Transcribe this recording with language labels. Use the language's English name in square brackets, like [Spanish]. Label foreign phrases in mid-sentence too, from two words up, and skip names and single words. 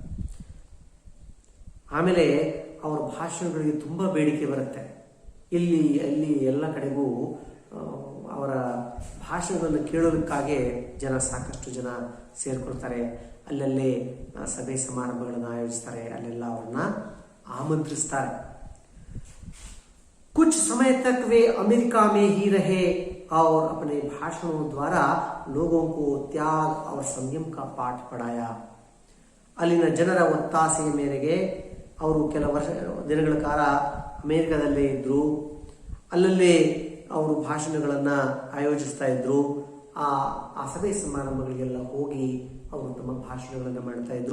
[Kannada] ಆಮೇಲೆ ಅವರ ಭಾಷಣಗಳಿಗೆ ತುಂಬ ಬೇಡಿಕೆ ಬರುತ್ತೆ. ಇಲ್ಲಿ ಅಲ್ಲಿ ಎಲ್ಲ ಕಡೆಗೂ ಅವರ ಭಾಷಣಗಳನ್ನು ಕೇಳೋದಕ್ಕಾಗಿ ಸಾಕಷ್ಟು ಜನ ಸೇರ್ಕೊಳ್ತಾರೆ. ಅಲ್ಲಲ್ಲೇ ಸಭೆ ಸಮಾರಂಭಗಳನ್ನು ಆಯೋಜಿಸ್ತಾರೆ. ಅಲ್ಲೆಲ್ಲ ಅವ್ರನ್ನ ಆಮಂತ್ರಿಸ್ತಾರೆ. [Hindi] कुछ समय तक वे अमेरिका में ही रहे और अपने भाषणों द्वारा लोगों को त्याग और संयम का पाठ पढ़ाया. [Kannada] ಅಲ್ಲಿನ ಜನರ ಒತ್ತಾಸೆಯ ಮೇರೆಗೆ ಅವರು ಕೆಲವು ದಿನಗಳ ಕಾಲ ಅಮೇರಿಕಾದಲ್ಲೇ ಇದ್ದರು. ಅಲ್ಲಲ್ಲೇ ಅವರು ಭಾಷಣಗಳನ್ನು ಆಯೋಜಿಸ್ತಾ ಇದ್ರು. ಆ ಸಭೆ ಸಮಾರಂಭಗಳಿಗೆಲ್ಲ ಹೋಗಿ ಅವರು ತಮ್ಮ ಭಾಷಣಗಳನ್ನು ಮಾಡ್ತಾ ಇದ್ರು.